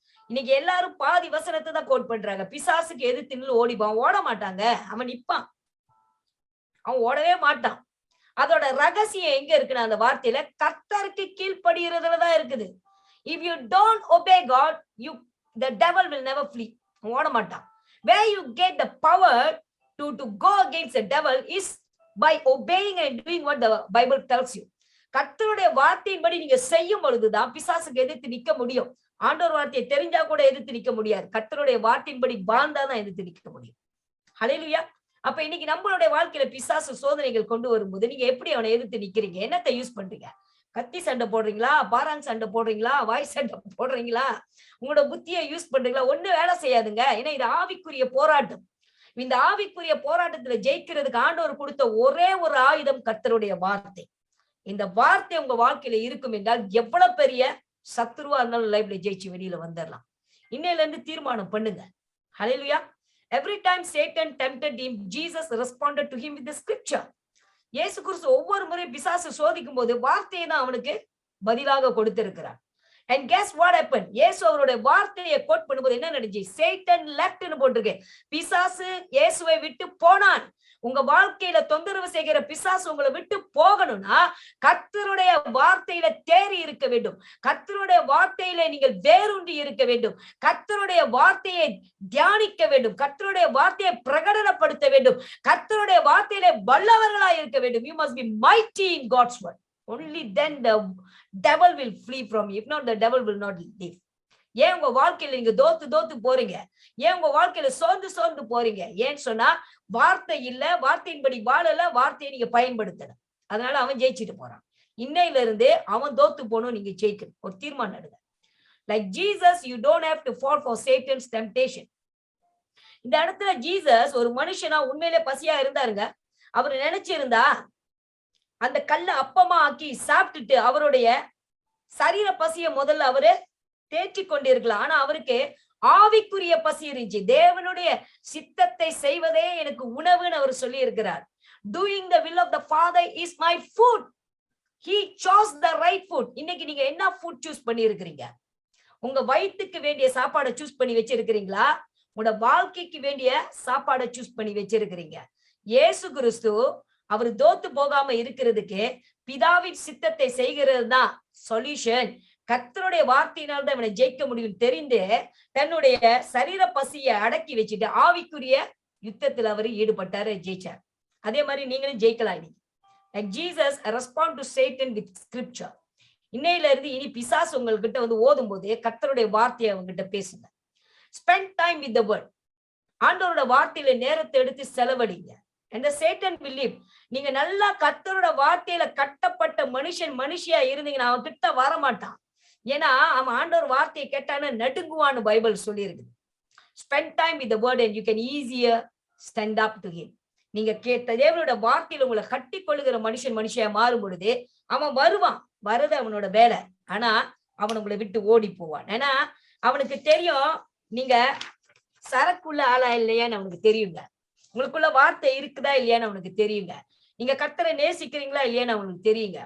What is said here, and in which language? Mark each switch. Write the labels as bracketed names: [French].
[Tamil] இன்னைக்கு எல்லாரும் பாதி வசனத்தை தான் கோட் பண்றாங்க. பிசாசுக்கு எதிர்த்து நின்று ஓடிப்பான், ஓட மாட்டாங்க, அவன் நிப்பான், அவன் ஓடவே மாட்டான். அதோட ரகசியம் எங்க இருக்குன்னா அந்த வார்த்தையில கர்த்தருக்கு கீழ்ப்படுகிறதுலதான் இருக்குது. [English] If you don't obey God, the devil will never flee. [Tamil] ஓட மாட்டான். [English] where you get the power to go against the devil is by obeying and doing what the Bible tells you. [Tamil] கர்த்தருடைய வார்த்தையின்படி நீங்க செய்யும் பொழுதுதான் பிசாசுக்கு எதிர்த்து நிக்க முடியும். ஆண்டவர் வார்த்தையை தெரிஞ்சா கூட எதிர்த்து நிக்க முடியாது. கர்த்தருடைய வார்த்தையின்படி வாழ்ந்தாதான் எதிர்த்து நிக்க முடியும். ஹல்லேலூயா. அப்ப இன்னைக்கு நம்மளுடைய வாழ்க்கையில பிசாசு சோதனைகள் கொண்டு வரும்போது நீங்க எப்படி அவனை எதிர்த்து நிக்கிறீங்க? என்னத்தை யூஸ் பண்றீங்க? கத்தி சண்டை போடுறீங்களா? பாராங் சண்டை போடுறீங்களா? வாய் சண்டை போடுறீங்களா? உங்களோட புத்தியை யூஸ் பண்றீங்களா? ஒண்ணு வேலை செய்யாதுங்க. ஏன்னா இது ஆவிக்குரிய போராட்டம். இந்த ஆவிக்குரிய போராட்டத்துல ஜெயிக்கிறதுக்கு ஆண்டவர் கொடுத்த ஒரே ஒரு ஆயுதம் கர்த்தருடைய வார்த்தை. இந்த வார்த்தை உங்க வாழ்க்கையில இருக்கும் என்றால் எவ்வளவு பெரிய சத்துருவா இருந்தாலும் லைஃப்ல ஜெயிச்சு வெளியில வந்துடலாம். இன்னையில இருந்து தீர்மானம் பண்ணுங்க. ஹல்லேலூயா. [English] Every time Satan tempted him, Jesus responded to him with the scripture. [Tamil] இயேசு கிறிஸ்து ஒவ்வொரு முறை பிசாசு சோதிக்கும் போது வார்த்தையை தான் அவனுக்கு பதிலாக கொடுத்திருக்கிறார். [English] And guess what happened? [Tamil] இயேசு அவருடைய வார்த்தையை கோட் பண்ணும்போது என்ன நடந்துச்சு? [English] Satan left [Tamil] ன்னு போட்டிருக்கு. பிசாசு இயேசுவை விட்டு போனான். உங்க வாழ்க்கையில தொந்தரவு செய்கிற பிசாசு உங்களை விட்டு போகணும்னா கர்த்தருடைய வார்த்தையில தேறி இருக்க வேண்டும். கர்த்தருடைய வார்த்தையில நீங்கள் வேரூன்றி இருக்க வேண்டும். கர்த்தருடைய வார்த்தையை தியானிக்க வேண்டும். கர்த்தருடைய வார்த்தையை பிரகடனப்படுத்த வேண்டும். கர்த்தருடைய வார்த்தையில வல்லவர்களாய் இருக்க வேண்டும். [English] You must be mighty in God's word. Only then the devil will flee from you. If not, the devil will not live. [Tamil] ஏன் உங்க வாழ்க்கையில நீங்க தோத்து போறீங்க? ஏன் உங்க வாழ்க்கையில சோர்ந்து போறீங்க? ஏன்னு சொன்னா வார்த்தை இல்ல, வார்த்தையின்படி வாழல, வார்த்தையை நீங்க பயன்படுத்தல. அதனால அவன் ஜெயிச்சுட்டு போறான். இன்னையில இருந்து அவன் தோத்து போகணும், நீங்க ஜெயிக்கணும். ஒரு தீர்மானம் எடுங்க. [English] Like Jesus, you don't have to fall for Satan's temptation. [Tamil] இந்த இடத்துல ஜீசஸ் ஒரு மனுஷனா உண்மையிலே பசியா இருந்தாருங்க. அவர் நினைச்சிருந்தா அந்த கல்ல அப்பமா ஆக்கி சாப்பிட்டுட்டு அவருடைய சரீர பசிய முதல்ல அவரு தேற்றி கொண்டிருக்கலாம். ஆனா அவருக்கு ஆவிக்குரிய பசி இருந்துச்சு. தேவனுடைய சித்தத்தை செய்வதே எனக்கு உணவுன்னு அவர் சொல்லி இருக்கிறார். [English] Doing the will of the Father is my food. He chose the right food. [Tamil] இன்னைக்கு நீங்க என்ன ஃபுட் சூஸ் பண்ணி இருக்கிறீங்க? உங்க வயிற்றுக்கு வேண்டிய சாப்பாடை சூஸ் பண்ணி வச்சிருக்கிறீங்களா? உங்களோட வாழ்க்கைக்கு வேண்டிய சாப்பாடை சூஸ் பண்ணி வச்சிருக்கிறீங்க? இயேசு கிறிஸ்து அவர் தோத்து போகாம இருக்கிறதுக்கு பிதாவின் சித்தத்தை செய்கிறது தான் சொல்யூஷன். கர்த்தருடைய வார்த்தையினால் தான் இவனை ஜெயிக்க முடியும் தெரிந்து தன்னுடைய சரீர பசியை அடக்கி வச்சுட்டு ஆவிக்குரிய யுத்தத்தில் அவர் ஈடுபட்டாரு, ஜெயிச்சார். அதே மாதிரி நீங்களும் ஜெயிக்கலாம். [English] Like Jesus respond to Satan with scripture. [Tamil] இன்னையில இருந்து இனி பிசாசு உங்ககிட்ட ஓதும் போது கர்த்தருடைய வார்த்தையை அவங்ககிட்ட பேசுங்க. [English] Spend time with the word. [Tamil] ஆண்டவரோட வார்த்தையில நேரத்தை எடுத்து செலவழிங்க. [English] And the Satan will live. [Tamil] நீங்க நல்லா கர்த்தரோட வார்த்தையில கட்டப்பட்ட மனுஷியா இருந்தீங்கன்னா அவன் கிட்ட வரமாட்டான். ஏன்னா அவன் ஆண்டவர் வார்த்தையை கேட்டான்னு நடுங்குவான்னு பைபிள் சொல்லி இருக்குது. [English] Spend time with the word and you can easier stand up to him. [Tamil] நீங்க கேட்ட தேவனோட வார்த்தையில உங்களை கட்டி கொள்ளுகிற மனுஷியா மாறும் பொழுது அவன் வருவான். வருது அவனோட வேலை. ஆனா அவன் உங்களை விட்டு ஓடி போவான். ஏன்னா அவனுக்கு தெரியும் நீங்க சரக்குள்ள ஆளா இல்லையான்னு அவனுக்கு தெரியுங்க. உங்களுக்குள்ள வார்த்தை இருக்குதா இல்லையான்னு அவனுக்கு தெரியுங்க. நீங்க கர்த்தரை நேசிக்கிறீங்களா இல்லையான்னு அவனுக்கு தெரியுங்க.